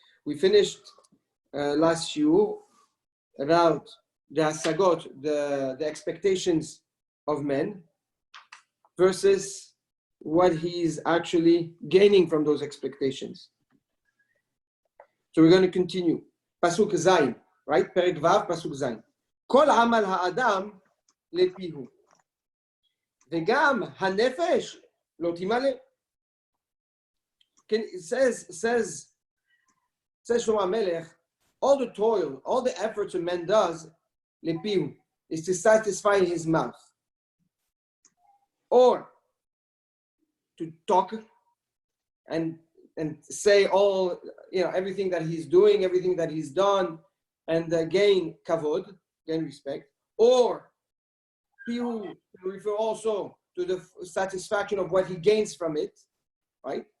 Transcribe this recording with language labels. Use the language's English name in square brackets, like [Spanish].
[English] We finished last shiur about the hasagot, the expectations of men versus what he's actually gaining from those expectations. So we're going to continue. Pasuk Zayin, right? Perek Vav, Pasuk Zayin. [Hebrew] כל עמל האדם לפיהו, וגם הנפש לא תמלא. [English] It says Shlomo HaMelech, all the toil, all the efforts a man does, לפיהו, is to satisfy his mouth, or to talk and say all, everything that he's doing, everything that he's done, and gain kavod, gain respect, or he will refer also to the satisfaction of what he gains from it, right?